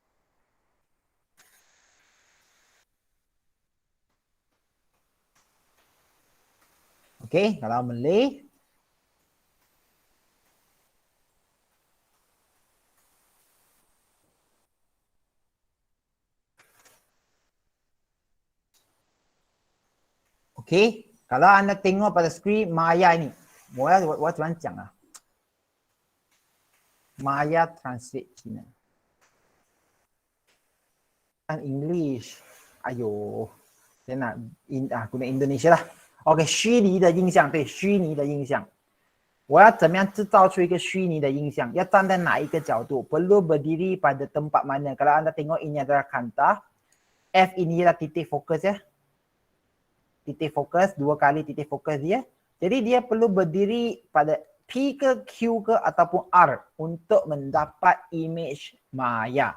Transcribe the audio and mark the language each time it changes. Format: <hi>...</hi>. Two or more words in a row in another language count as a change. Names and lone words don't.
<ms>Okay, kalau Malay okay, kalau anda tengok pada skrin maya ni,</ms> <zh>我怎么讲啊</zh> <ms>Maya translate Cina. Kan English. Ayo. Saya nak guna Indonesia lah.</ms> <zh>OK， 虚拟的印象，对，虚拟的印象。我要怎么样制造出一个虚拟的印象？要站在哪一个角度？</zh> <ms>Perlu berdiri pada tempat mana? Kalau anda tengok ini adalah kanta, F ini adalah titik fokus ya. Titik fokus, 2 kali titik fokus dia. Jadi dia perlu berdiri pada P ke Q ke ataupun R untuk mendapat image maya.</ms>